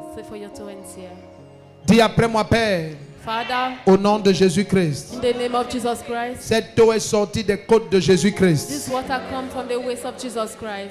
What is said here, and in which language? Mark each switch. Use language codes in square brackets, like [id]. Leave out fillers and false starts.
[en] seat for your two hands here. [fr] Dis après moi, Père, [en] Father, [fr] au nom de Jésus-Christ. [en] in the name of Jesus Christ. [fr] Cette eau est sortie des côtes de Jésus-Christ. [en] This water comes from the waist of Jesus Christ.